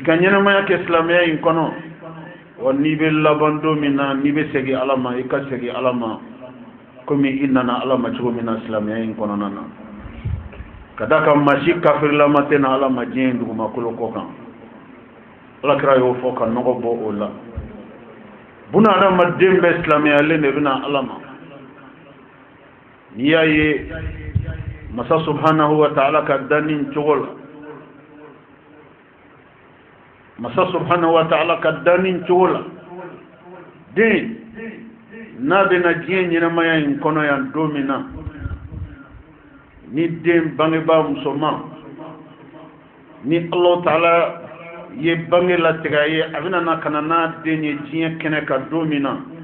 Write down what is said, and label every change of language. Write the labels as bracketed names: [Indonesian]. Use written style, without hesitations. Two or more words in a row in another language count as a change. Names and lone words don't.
[Bambara] ka ɲɛnamaya kɛ silamɛya in kɔnɔ wa n'i bɛ laban don min na n'i bɛ segin ala ma i ka segin ala ma komi i nana ala ma cogo min na silamɛya in kɔnɔna na ka da kan maa si kafirlama tɛ na ala ma diɲɛ in dugumakolo kɔ kan ala kira y'o fɔ ka nɔgɔ bɔ o la buna adamaden bɛɛ silamɛyalen de bɛna ala ma n'i y'a ye masa [Arabic] سبحانه وتعالى [Bambara] ka danni cogo la masa [Arabic] سبحانه وتعالى [Bambara] ka danni cogo la den n'a bɛna diɲɛ ɲɛnamaya in kɔnɔ yan don min na ni den bangebaa musoman ni [Arabic] الله تعالى [Bambara] ye bange latigɛ ye a bɛna na ka na n'a den ye diɲɛ kɛnɛ kan don min na